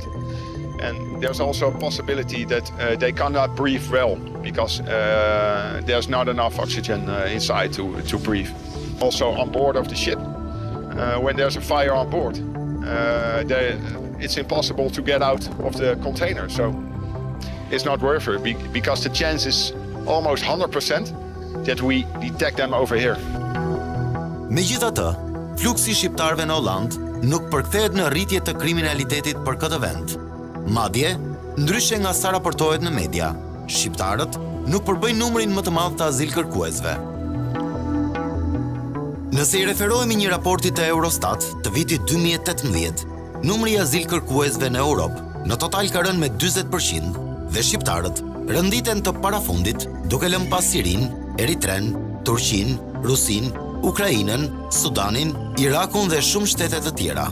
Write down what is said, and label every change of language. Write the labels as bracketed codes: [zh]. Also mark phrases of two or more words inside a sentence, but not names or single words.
[en] And there's also a possibility that they cannot breathe well because there's not enough oxygen inside to breathe. Also on board of the ship, when there's a fire on board, it's impossible to get out of the container. So it's not worth it because the chance is almost 100% that we detect them over here. [sq] Megjithatë, fluksi shqiptarëve në Hollandë nuk përkthehet në rritje të kriminalitetit për këtë vend. Madje, ndryshe nga sa raportohet në media, shqiptarët nuk përbëjnë numrin më të madh të azilkërkuesve. Nëse I referohemi një raporti të Eurostat të vitit 2018, numri I azilkërkuesve në Europë në total ka rënë me 40% dhe shqiptarët rënditen të parafundit duke lënë pas Sirinë, Eritren, Turqinë, Rusinë, Ukrainën, Sudanin, Irakun dhe shumë shtete të tjera.